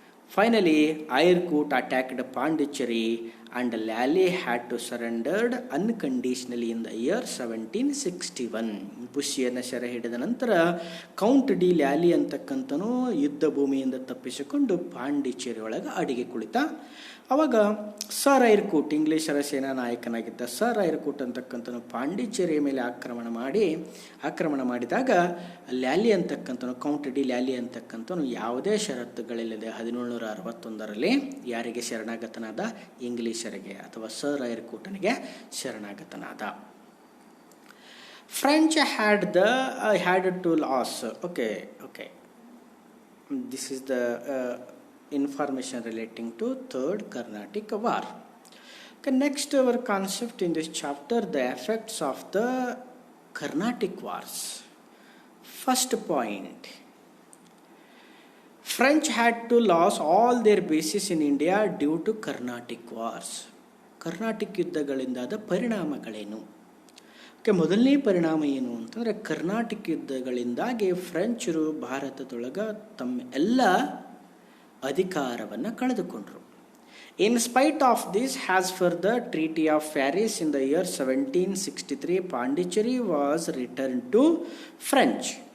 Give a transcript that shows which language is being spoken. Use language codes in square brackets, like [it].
[en] Finally, Eyrecourt attacked Pondicherry and Lally had to surrender unconditionally in the year 1761. [kn] ಬುಸ್ಸಿಯನ್ನು ಸೆರೆ ಹಿಡಿದ ನಂತರ count D ಲ್ಯಾಲಿ ಅಂತಕ್ಕಂಥನು ಯುದ್ಧ ಭೂಮಿಯಿಂದ ತಪ್ಪಿಸಿಕೊಂಡು ಪಾಂಡಿಚೇರಿ ಒಳಗೆ ಅಡಿಗೆ ಕುಳಿತ. ಅವಾಗ ಸರ್ ಐರ್ಕೂಟ್, ಇಂಗ್ಲೀಷರ ಸೇನಾ ನಾಯಕನಾಗಿದ್ದ ಸರ್ ಐರ್ಕೂಟ್ ಅಂತಕ್ಕಂಥನು ಪಾಂಡಿಚೇರಿಯ ಮೇಲೆ ಆಕ್ರಮಣ ಮಾಡಿದಾಗ ಲ್ಯಾಲಿ ಅಂತಕ್ಕಂಥನು, ಕೌಂಟ್ ಡಿ ಲ್ಯಾಲಿ ಅಂತಕ್ಕಂಥನು ಯಾವುದೇ ಷರತ್ತುಗಳಿಲ್ಲದೆ 1761ರಲ್ಲಿ ಯಾರಿಗೆ ಶರಣಾಗತನಾದ? ಇಂಗ್ಲೀಷರಿಗೆ ಅಥವಾ sir ಐರ್ಕೂಟನಿಗೆ ಶರಣಾಗತನಾದ. [en] French had to loss. Okay. This is the information relating to Third Carnatic War. Okay, next our concept in this chapter, the effects of the Carnatic Wars. First point, French had to lose all their bases in India due to Carnatic Wars. [kn] Carnatic ಯುದ್ಧಗಳಿಂದಾದ ಪರಿಣಾಮಗಳೇನು? ಮೊದಲನೇ ಪರಿಣಾಮ ಏನು ಅಂತಂದರೆ, Carnatic ಯುದ್ಧಗಳಿಂದಾಗಿ ಫ್ರೆಂಚರು ಭಾರತದೊಳಗೆ ತಮ್ಮ ಎಲ್ಲ ಅಧಿಕಾರವನ್ನು ಕಳೆದುಕೊಂಡರು. [en] In spite of this, as per the treaty of Paris in the year 1763, Pondicherry was return to French.